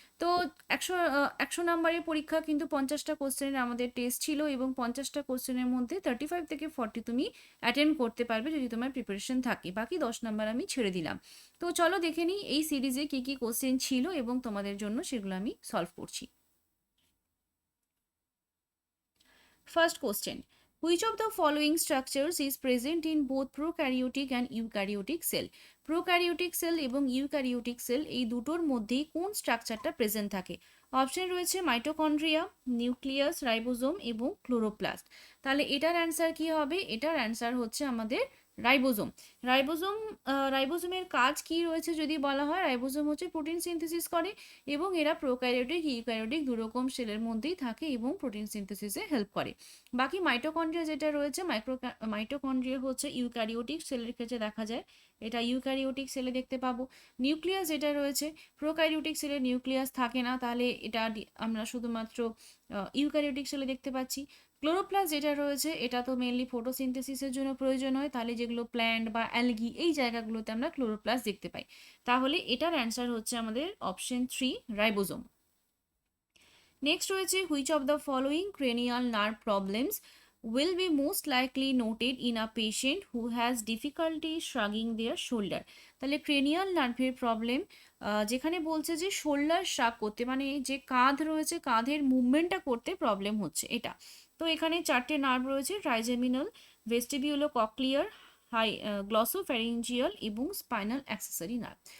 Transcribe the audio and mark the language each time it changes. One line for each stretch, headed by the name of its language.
Bangla: তো 100 নাম্বারের পরীক্ষা, কিন্তু 50টা কোশ্চেনের আমাদের টেস্ট ছিল এবং 50টা কোশ্চেনের মধ্যে 35 থেকে 40 তুমি অ্যাটেন্ড করতে পারবে যদি তোমার প্রিপারেশন থাকে। বাকি 10 নাম্বার আমি ছেড়ে দিলাম। তো চলো দেখে নিই এই সিরিজে কী কী কোশ্চেন ছিল এবং তোমাদের জন্য সেগুলো আমি সলভ করছি।
English: First question. Which of the following structures is present in both prokaryotic and eukaryotic cell?
Bangla: Prokaryotic sell এবং ইউক্যারিওটিক সেল এই দুটোর মধ্যেই কোন স্ট্রাকচারটা প্রেজেন্ট থাকে? অপশন রয়েছে মাইটোকন্ড্রিয়া, নিউক্লিয়াস, রাইবোজোম এবং ক্লোরোপ্লাস্ট। তাহলে এটার অ্যান্সার কি হবে? এটার অ্যান্সার হচ্ছে আমাদের রাইবোজোম। রাইবোজোম রাইবোজোমের কাজ কি রয়েছে যদি বলা হয়, রাইবোজোম হচ্ছে প্রোটিন সিনথেসিস করে এবং এরা প্রোক্যারিওটিক ইউক্যারিওটিক দুরকম সেলের মধ্যেই থাকে এবং প্রোটিন সিনথেসিসে হেল্প করে। বাকি মাইটোকন্ড্রিয়া যেটা রয়েছে, মাইটোকন্ড্রিয়া হচ্ছে ইউক্যারিওটিক সেলের ক্ষেত্রে দেখা যায়, এটা ইউক্যারিওটিক সেলে দেখতে পাবো। নিউক্লিয়াস যেটা রয়েছে, প্রোক্যারিওটিক সেলে নিউক্লিয়াস থাকে না, তাহলে এটা আমরা শুধুমাত্র ইউক্যারিওটিক সেলে দেখতে পাচ্ছি। ক্লোরোপ্লাস্ট যেটা রয়েছে এটা তো মেনলি ফটোসিনথেসিসের জন্য প্রয়োজন হয়, তাহলে যেগুলো প্ল্যান্ট বা অ্যালগি এই জায়গাগুলোতে আমরা ক্লোরোপ্লাস্ট দেখতে পাই। তাহলে এটার অ্যান্সার হচ্ছে আমাদের অপশন 3 রাইবোজোম।
English: next
Bangla: রয়েছে
English: Which of the following cranial nerve problems will be most likely noted in a patient who has difficulty shrugging their shoulder?
Bangla: তাহলে ক্রেনিয়াল নার্ভের প্রবলেম যেখানে বলছে যে শোল্ডার শ্রাগ করতে, মানে যে কাঁধ রয়েছে কাঁধের মুভমেন্টটা করতে প্রবলেম হচ্ছে এটা। তো এখানে 4টে নার্ভ রয়েছে, ট্রাইজেমিনাল, ভেস্টিবিউলো কক্লিয়ার, গ্লসোফ্যারিঞ্জিয়াল এবং স্পাইনাল অ্যাক্সেসরি নার্ভ।